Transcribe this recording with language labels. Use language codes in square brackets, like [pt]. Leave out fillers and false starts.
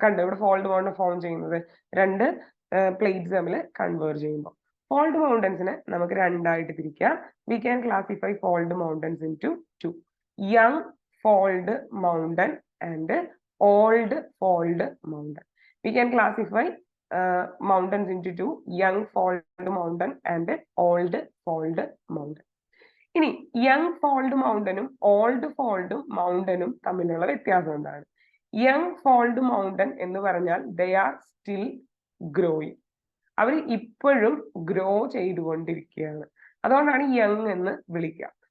[ml] കണ്ടോ, ഇവിടെ fold mountain form ചെയ്യുന്നത് രണ്ട് പ്ലേറ്റ്സ് തമ്മിൽ കൺവേർജ് ചെയ്യുമ്പോൾ. ഫോൾഡ് മൗണ്ടൻസിനെ നമുക്ക് രണ്ടായിട്ട് തിരിക്കാം. [en] We can classify fold mountains into 2: young fold mountain and old fold mountain. We can classify mountains into 2: young fold mountain and old fold mountain. [ml] ഇനി young fold മൗണ്ടനും old fold മൗണ്ടനും തമ്മിലുള്ള വ്യത്യാസം എന്താണ്? [en] young fold mountain [ml] എന്ന് പറഞ്ഞാൽ [en] They are still growing. [ml] അവർ ഇപ്പോഴും grow ചെയ്തുകൊണ്ടിരിക്കുകയാണ്, അതുകൊണ്ടാണ് young എന്ന് വിളിക്കുക.